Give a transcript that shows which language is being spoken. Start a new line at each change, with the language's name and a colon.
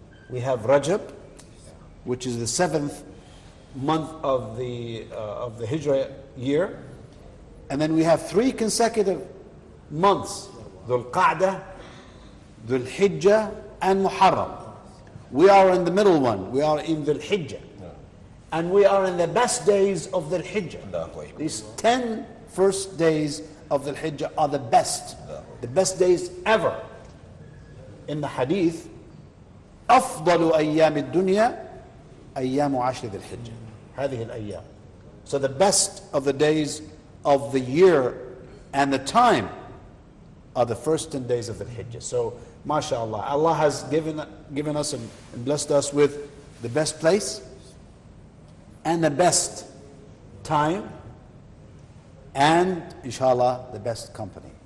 English: We have Rajab, which is the 7th month of the Hijrah year, and then we have 3 consecutive months: Dhul Qa'dah, Dhul Hijjah, and Muharram. We are in the middle one. We are in Dhul Hijjah, and we are in the best days of Dhul Hijjah. These 10 first days of Dhul Hijjah are the best days ever. In the Hadith,
Arabic: أفضل أيام الدنيا أيام عشر ذي الحجة. هذه الأيام.
English: So the best of the days of the year and the time are the first 10 days of the Hijjah. So, mashallah, Allah has given us and blessed us with the best place and the best time and, inshallah, the best company.